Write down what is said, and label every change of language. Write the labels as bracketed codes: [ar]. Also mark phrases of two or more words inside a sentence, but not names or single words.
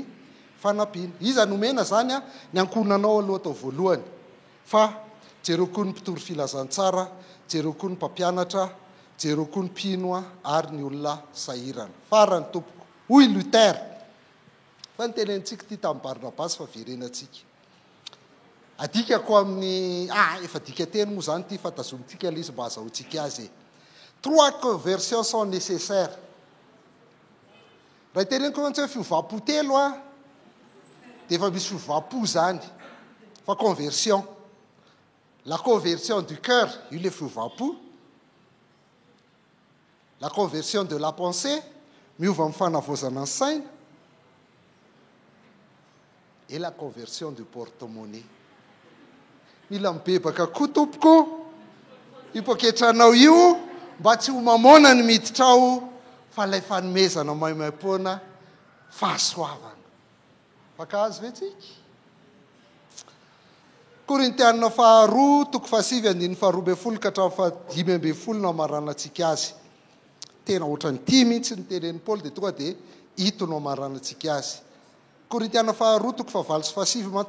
[mg] fanampiana iza nomena zany a ny ankonanao aloha atao voalohany fa jereo koa ny mpitoro filazantsara jereo koa ny mpampianatra jereo koa ny pinoa ary ny olona sahirana farany tompoko hoy Lutera fa nytenentsika ty tamin'ny Barnabasy fa verenantsika adikako amin'ny efa dika teny moa zany ty fa tazomitsika le izy mba azahoantsika azy [fr] 3 conversions sont nécessaires [mg] raha teneniko antsy hoe fiovapo telo a dia efa misy fiovapo zany fa [fr] conversion la conversion du cœur [mg] io le fiovapo [fr] la conversion de la pensée [mg] miova amin'ny fanavozana ny saina [fr] et la conversion du porte-monnaie [mg] mila mibebaka koa tompoko ipoketranao io mba tsy ho mamona ny miditra ao fa lay fanomezana maimaim-poana fahasoavana fakahazo ve tsika Korintianina faharoa toko fahasivy andiny faharoa ambin'ny folo ka hatramin'ny fahadimy ambin'ny folo no amaranantsika azy tena ohatrany tia mihitsy ny tenen'i Paoly dia tonga dia hito no amaranantsika azy Korintianina faharoa toko fahavalo sy fahasivy ma